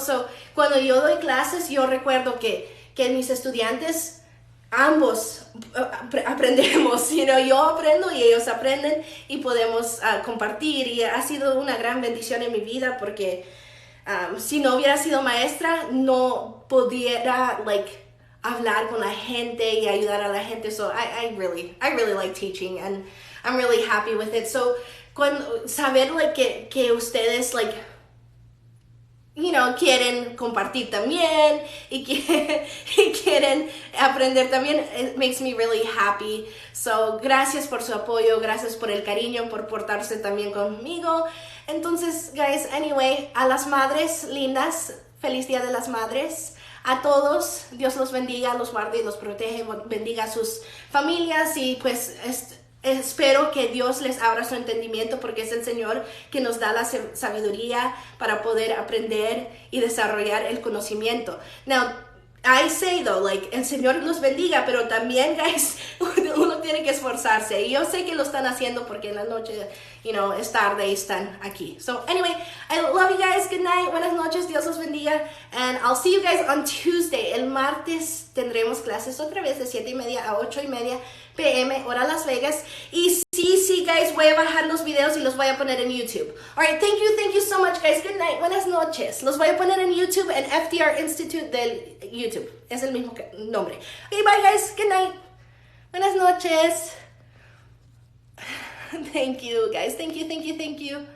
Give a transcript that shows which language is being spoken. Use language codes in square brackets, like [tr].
[es] So, cuando yo doy clases, yo recuerdo que mis estudiantes, ambos aprendemos, you know? Yo aprendo y ellos aprenden y podemos compartir y ha sido una gran bendición en mi vida porque si no hubiera sido maestra, no pudiera, hablar con la gente y ayudar a la gente. [en] So I really like teaching and I'm really happy with it. [es] So saber que ustedes quieren compartir también y quieren aprender también, it makes me really happy. So gracias por su apoyo, gracias por el cariño, por portarse también conmigo. Entonces, guys, anyway, a las madres lindas, feliz Día de las Madres. A todos, Dios los bendiga, los guarde y los protege, bendiga a sus familias y pues espero que Dios les abra su entendimiento porque es el Señor que nos da la sabiduría para poder aprender y desarrollar el conocimiento. Now, I say though, el Señor los bendiga, pero también, guys, uno tiene que esforzarse. Y yo sé que lo están haciendo porque en la noche, es tarde y están aquí. [en] So, anyway, I love you guys. Good night. Buenas noches. Dios los bendiga. And I'll see you guys on Tuesday. [es] El martes tendremos clases otra vez de 7:30 a 8:30 p.m. hora Las Vegas. Y sí, guys, voy a bajar los videos y los voy a poner en YouTube. [en] Alright, thank you so much, guys. Good night. Buenas noches. Los voy a poner en YouTube, en FDR Institute del YouTube. Es el mismo nombre. Okay, bye, guys. Good night. Buenas noches. Thank you, guys. Thank you.